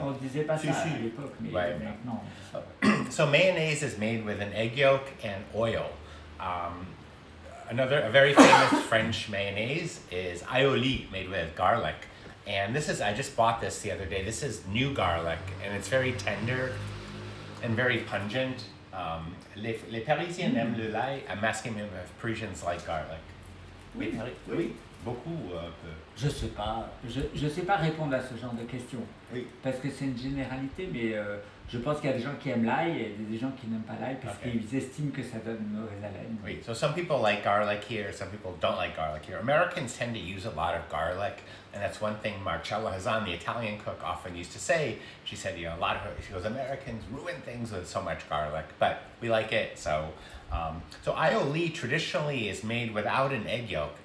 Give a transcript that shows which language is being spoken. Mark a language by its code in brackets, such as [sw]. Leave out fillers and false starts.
[fr] on ne disait pas ça à l'époque, mais maintenant... [en] So mayonnaise is made with an egg yolk and oil. A very famous French mayonnaise is aioli, made with garlic. And I just bought this the other day. This is new garlic, and it's very tender and very pungent. [fr] Les Parisiens aiment le lait. [en] I'm asking if Parisians like garlic. [fr] Oui. Beaucoup. Je sais pas répondre à ce genre de questions. Oui. Parce que c'est une généralité, mais je pense qu'il y a des gens qui aiment l'ail et des gens qui n'aiment pas l'ail parce qu'ils estiment que ça donne une mauvaise haleine. Oui. [en] So some people like garlic here, some people don't like garlic here. Americans tend to use a lot of garlic, and that's one thing Marcella Hazan, the Italian cook, often used to say. She said, she goes, Americans ruin things with so much garlic, but we like it, so... So aioli traditionally is made without an egg yolk.